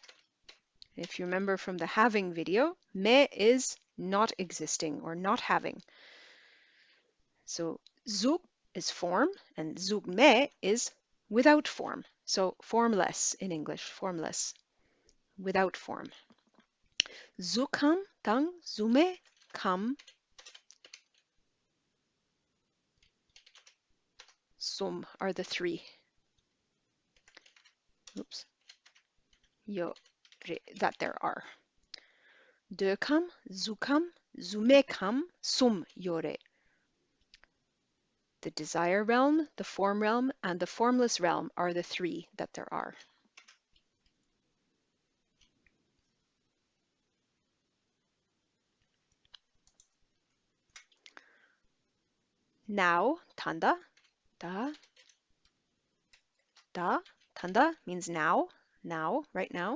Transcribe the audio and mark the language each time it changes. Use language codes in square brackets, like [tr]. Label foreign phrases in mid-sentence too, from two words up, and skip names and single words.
[en] If you remember from the having video, me is not existing or not having. So zuk is form and [bo] གཟུགས་མེད [en] is without form. So formless in English, formless, without form. [bo] གཟུགས་ཁམས། དང་། གཟུགས་མེད། ཁམས, [en] sum are the three. Oops. Yo, that there are. [bo] འདོད་ཁམས། གཟུགས་ཁམས། གཟུགས་མེད་ཁམས། གསུམ་ཡོད་རེད. [en] The desire realm, the form realm, and the formless realm are the three that there are. Now, [bo] ད་ལྟ། ད། ད་ལྟ [en] means now, right now.